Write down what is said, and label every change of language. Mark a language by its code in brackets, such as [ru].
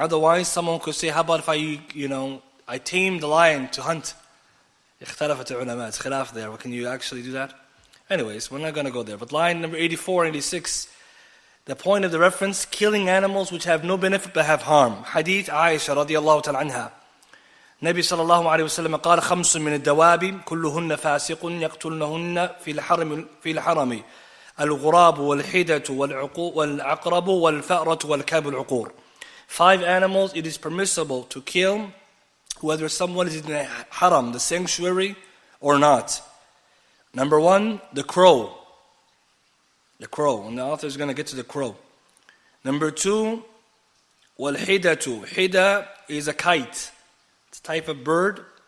[en] Otherwise, someone could say, how about if I tame the lion to hunt? [ar] اختلفت العلماء. [en] It's khilaf there. Can you actually do that? Anyways, we're not going to go there. But line number 84 and 86, the point of the reference, killing animals which have no benefit but have harm. Hadith Aisha radiyallahu ta'ala anha. [ar] Nabi sallallahu alayhi wa sallam قال خمس من الدواب كلهن فاسق يقتلنهن في الحرم الغراب والحدة والعقرب والفأرة والكلب العقور. [en] 5 animals it is permissible to kill whether someone is in the haram, the sanctuary, or not. Number 1, the crow. The crow, and the author is going to get to the crow. Number 2, wal-hidatu. Hida is a kite. It's a type of bird.